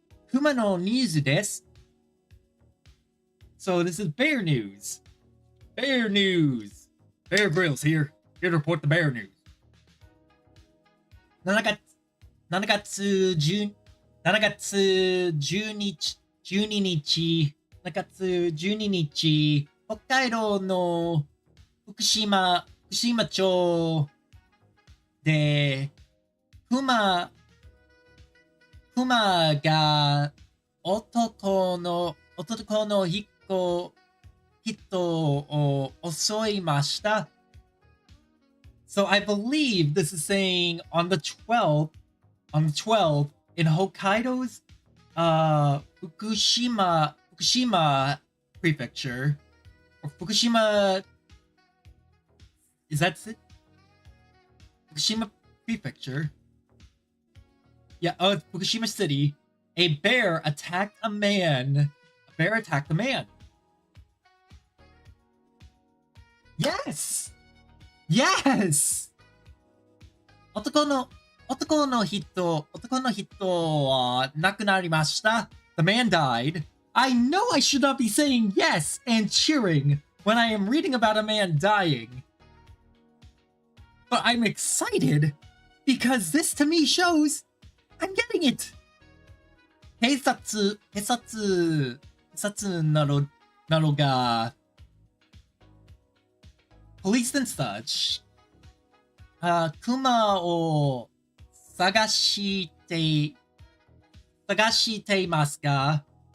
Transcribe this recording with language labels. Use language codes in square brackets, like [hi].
[ja] Kuma no news desu. [en] So this is bear news. Bear news. Bear Grylls here to report the bear news. [ja] 7月12日、北海道の福島町で熊が男の人を襲いました。 [en] So I believe this is saying on the 12th in Hokkaido's Fukushima prefecture, or Fukushima, is that it? Fukushima prefecture. Yeah, Fukushima city. A bear attacked a man. Yes! Yes! [ja] 男の人は亡くなりました。 [en] The man died. I know I should not be saying yes and cheering when I am reading about a man dying. But I'm excited because this to me shows I'm getting it. [ja] 警察なのが [en] police and such [ja] 熊を探していますか?